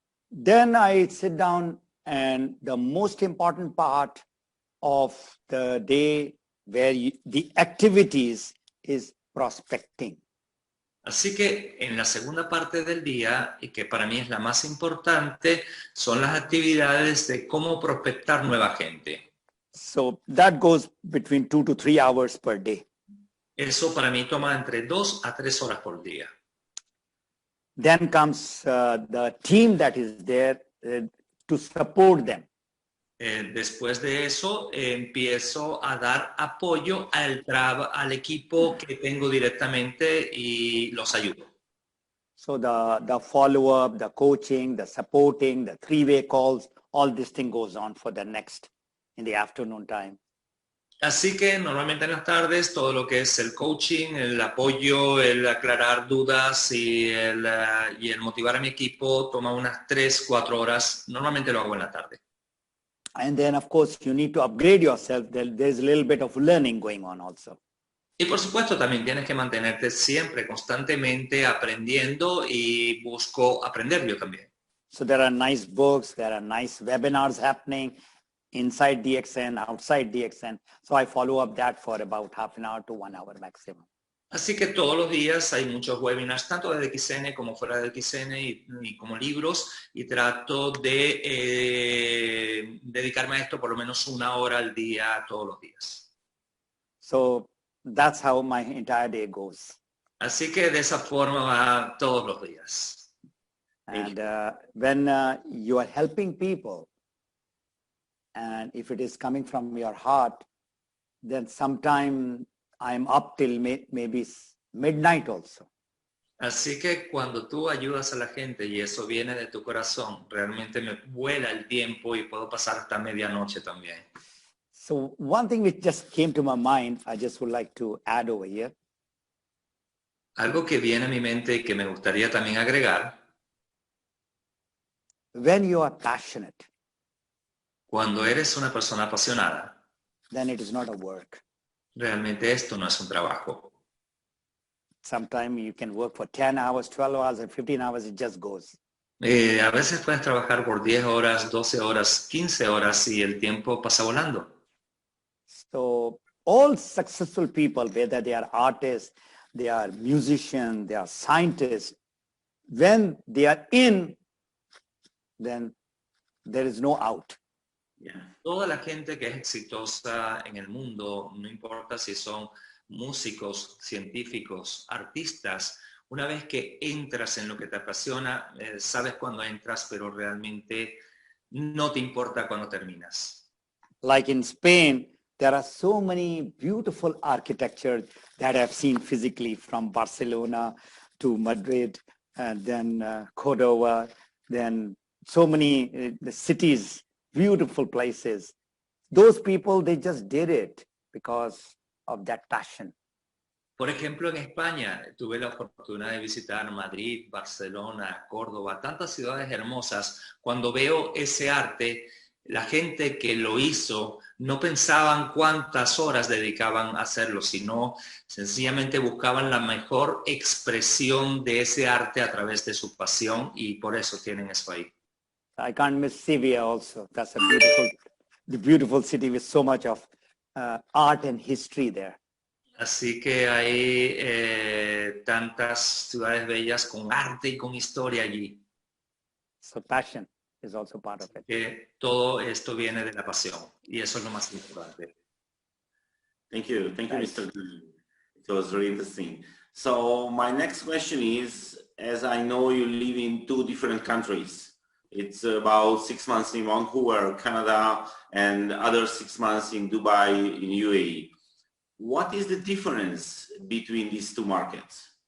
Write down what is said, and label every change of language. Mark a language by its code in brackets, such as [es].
[en] Then I sit down, and the most important part of the day where the activities is prospecting. [es] Así que en la segunda parte del día, y que para mí es la más importante, son las actividades de cómo prospectar nueva gente. [en] So that goes between 2 to 3 hours per day. [es] Eso para mí toma entre 2 a 3 horas por día. [en] Then comes the team that is there to support them. [es] Después de eso, empiezo a dar apoyo al equipo que tengo directamente y los ayudo. [en] So the follow-up, the coaching, the supporting, the three-way calls, all this thing goes on for the next in the afternoon time. [es] Así que normalmente en las tardes todo lo que es el coaching, el apoyo, el aclarar dudas y el motivar a mi equipo toma unas 3-4 horas. Normalmente lo hago en la tarde. [en] And then, of course, you need to upgrade yourself. There's a little bit of learning going on also. [es] Y por supuesto también tienes que mantenerte siempre, constantemente aprendiendo y busco aprender yo también. [en] So there are nice books, there are nice webinars happening inside DXN, outside DXN. So I follow up that for about half an hour to 1 hour maximum. [es] Así que todos los días hay muchos webinars, tanto de DXN como fuera de DXN y como libros, y trato de dedicarme a esto por lo menos 1 hora al día, todos los días. [en] So that's how my entire day goes. [es] Así que de esa forma va todos los días. [en] And when you are helping people, and if it is coming from your heart, then sometime I'm up till maybe midnight also. [es] Así que cuando tú ayudas a la gente y eso viene de tu corazón, realmente me vuela el tiempo y puedo pasar hasta medianoche también. [en] So one thing which just came to my mind, I just would like to add over here. [es] Algo que viene a mi mente y que me gustaría también agregar. [en] When you are passionate, [es] cuando eres una persona apasionada, [en] then it is not a work. [es] Realmente esto no es un trabajo. [en] Sometimes you can work for 10 hours, 12 hours, and 15 hours, it just goes. [es] A veces puedes trabajar por 10 horas, 12 horas, 15 horas y el tiempo pasa volando. [en] So all successful people, whether they are artists, they are musicians, they are scientists, when they are in, then there is no out. Yeah. [es] Toda la gente que es exitosa en el mundo, no importa si son músicos, científicos, artistas, una vez que entras en lo que te apasiona, sabes cuándo entras, pero realmente no te importa cuándo terminas. [en] Like in Spain, there are so many beautiful architectures that I've seen physically, from Barcelona to Madrid, and then Cordova, then so many cities, beautiful places. Those people, they just did it because of that passion. [es] Por ejemplo, en España tuve la oportunidad de visitar Madrid, Barcelona, Córdoba, tantas ciudades hermosas. Cuando veo ese arte, la gente que lo hizo no pensaban cuántas horas dedicaban a hacerlo, sino sencillamente buscaban la mejor expresión de ese arte a través de su pasión, y por eso tienen eso ahí. [en] I can't miss Sevilla also. That's the beautiful city with so much of art and history there. [es] Así que hay tantas ciudades bellas con arte y con historia allí. [en] So passion is also part of it. [es] Que todo esto viene de la pasión, y eso es lo más importante. [en] Thank you, Mr. Ghani. It was very interesting. So my next question is, as I know you live in 2 different countries, it's about 6 months in Vancouver, Canada, and other 6 months in Dubai, in UAE. What is the difference between these 2 markets?